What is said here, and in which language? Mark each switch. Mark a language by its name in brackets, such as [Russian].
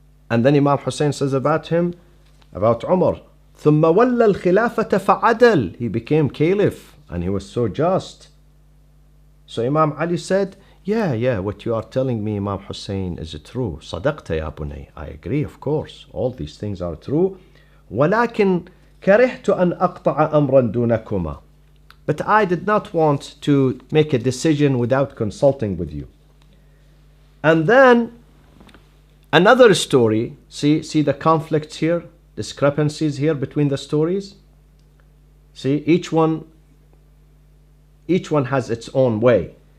[English] And then Imam Hussein says about him, about Umar, [Arabic] ثُمَّ وَلَّى الْخِلَافَةَ فَعَدَلْ. [English] He became caliph and he was so just. So Imam Ali said, yeah, what you are telling me, Imam Hussein, is true. [Arabic] صدقت يا بني. [English] I agree, of course. All these things are true. [Arabic] ولكن كرهت أن أقطع أمرا دونكما. [English] But I did not want to make a decision without consulting with you. And then another story. See the conflicts here, discrepancies here between the stories. See, each one has its own way.